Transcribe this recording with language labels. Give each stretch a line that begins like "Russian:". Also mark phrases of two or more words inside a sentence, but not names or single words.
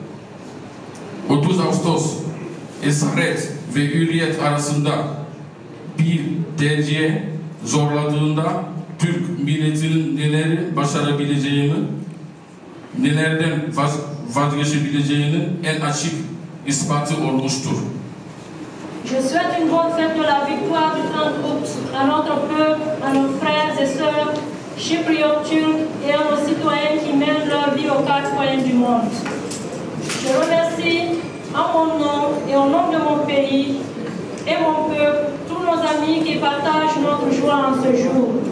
Turkish: 30 Ağustos esaret ve hürriyet arasında bir tercihe zorladığında Türk milletinin neleri başarabileceğini, nelerden vazgeçebileceğini en açık ispatı olmuştur.
French: Je souhaite une bonne fête de la victoire du 30 août à notre peuple, à nos frères et sœurs chypriotes turcs et à nos citoyens qui mènent leur vie aux quatre coins du monde. Je remercie en mon nom et au nom de mon pays et mon peuple tous nos amis qui partagent notre joie en ce jour.